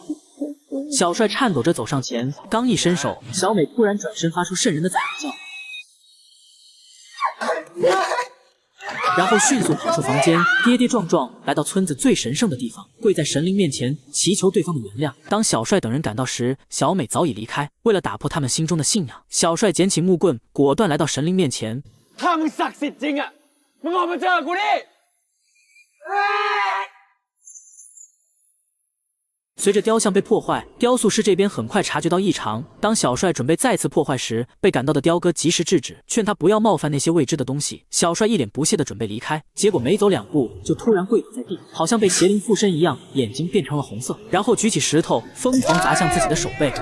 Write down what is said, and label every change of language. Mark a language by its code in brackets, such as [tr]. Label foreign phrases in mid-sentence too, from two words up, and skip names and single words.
[zh] 小帅颤抖着走上前，刚一伸手，小美突然转身发出瘆人的惨叫，然后迅速跑出房间，跌跌撞撞来到村子最神圣的地方，跪在神灵面前祈求对方的原谅。当小帅等人赶到时，小美早已离开。为了打破他们心中的信仰，小帅捡起木棍，果断来到神灵面前。 [th] ถ้ามึงศักดิ์สิทธิ์จริงอ่ะมึงออกมาเจอกูดิ。 [zh] 随着雕像被破坏，雕塑师这边很快察觉到异常。当小帅准备再次破坏时，被赶到的雕哥及时制止，劝他不要冒犯那些未知的东西。小帅一脸不屑地准备离开，结果没走2步就突然跪倒在地，好像被邪灵附身一样，眼睛变成了红色，然后举起石头疯狂砸向自己的手背。